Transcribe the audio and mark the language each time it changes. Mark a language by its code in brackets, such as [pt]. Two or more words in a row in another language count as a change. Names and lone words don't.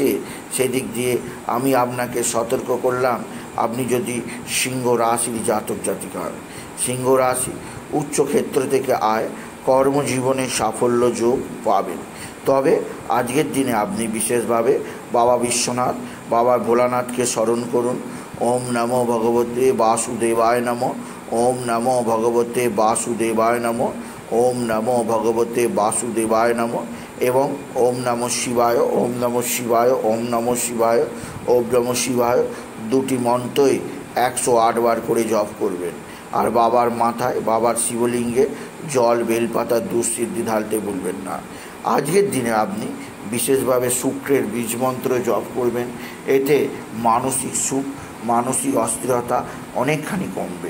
[bn] সেদিক দিয়ে আমি আপনাকে সতর্ক করলাম। আপনি যদি সিংহ রাশির জাতক জাতিকা হন, সিংহ রাশি উচ্চ ক্ষেত্র থেকে আয়, কর্মজীবনে সাফল্য যোগ পাবেন। তবে আজকের দিনে আপনি বিশেষভাবে বাবা বিশ্বনাথ, বাবা ভোলানাথকে স্মরণ করুন। [sa] ওম নমো ভগবতে বাসুদেবায় নমঃ, ওম নমো ভগবতে বাসুদেবায় নমঃ, ওম নমো ভগবতে বাসুদেবায় নমঃ এবং ওম নমঃ শিবায়, ওম নমঃ শিবায়, ওম নমঃ শিবায়, ওম নমঃ শিবায় [bn] দুটি মন্ত্রই 108 বার করে জপ করবেন। আর বাবার মাথায়, বাবার শিবলিঙ্গে জল বেলপাতা দুঃসিদ্ধি ঢালতে ভুলবেন না। আজকের দিনে আপনি বিশেষভাবে শুক্রের বীজ মন্ত্র জপ করবেন। এতে মানসিক সুখ, মানসিক অস্থিরতা অনেকখানি কমবে।